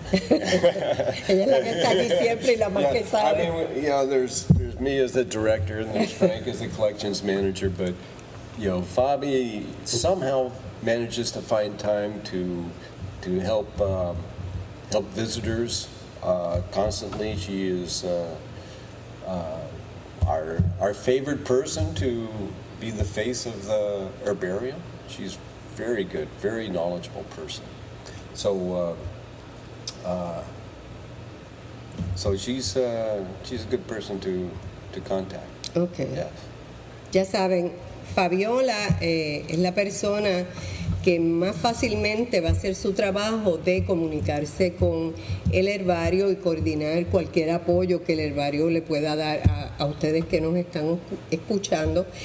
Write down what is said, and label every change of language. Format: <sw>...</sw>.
<es>Ella es la que está aquí siempre y la más que sabe.</es> <en>I mean, there's me as the director and there's Frank as the collections manager, but Fabi somehow manages to find time to help visitors constantly. She is our favorite person to be the face of the herbarium. She's very good, very knowledgeable person. So she's a good person to contact. Okay. Yes.</en> <es>Ya saben, Fabiola es la persona que más fácilmente va a hacer su trabajo de comunicarse con el herbario y coordinar cualquier apoyo que el herbario le pueda dar a ustedes que nos están escuchando</es>